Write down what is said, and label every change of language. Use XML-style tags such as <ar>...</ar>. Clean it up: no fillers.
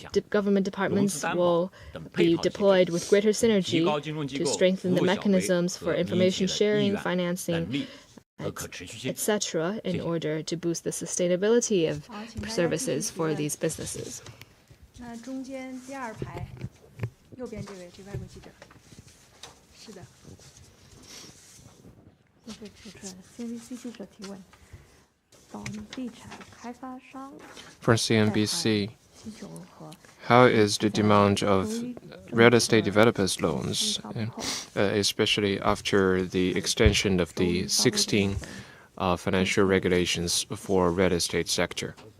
<en>Government departments will be deployed with greater synergy to strengthen the mechanisms for information sharing, financing, etc., in order to boost the sustainability of services for these businesses.</en> <zh>那中间第二排，右边这位，这外国记者。是的。谢谢主持人。 CNBC 记者提问：房地产开发商</zh> <en>For CNBC, how is the demand of real estate developers' loans, especially after the extension of the 16 financial regulations for real estate sector?</en>